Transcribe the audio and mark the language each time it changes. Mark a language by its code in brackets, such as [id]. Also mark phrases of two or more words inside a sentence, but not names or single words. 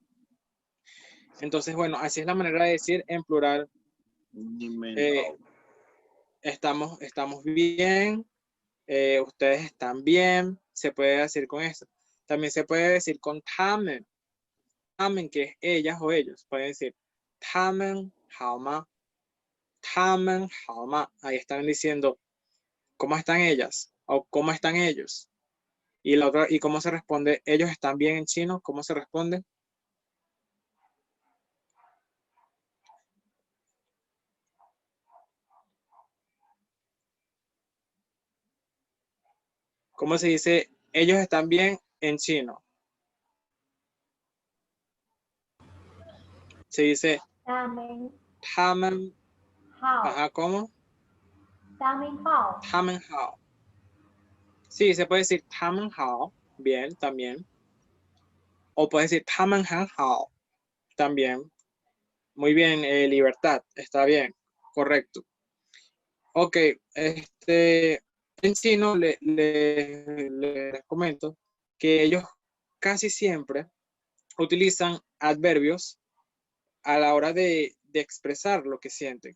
[es] Entonces, bueno, así es la manera de decir en plural, [zh] 你们 eh, dou. [es] estamos bien, ustedes están bien, se puede decir con eso. También se puede decir con tamen, que es ellas o ellos. Pueden decir, [zh] 他们好吗. 他们好吗. [es] Ahí están diciendo, ¿cómo están ellas? O ¿cómo están ellos? Y la otra, ¿y cómo se responde? ¿Ellos están bien en chino? ¿Cómo se responde? ¿Cómo se dice ellos están bien en chino? Se dice [zh] 他们 tamen, 好， [es] ¿cómo? [zh] 他们好，他们好. [es] Sí, se puede decir [zh] 他们好, [es] bien, también. O puede decir [zh] 他们很好, [es] también. Muy bien, libertad, está bien, correcto. Ok, en chino les comento que ellos casi siempre utilizan adverbios a la hora de expresar lo que sienten.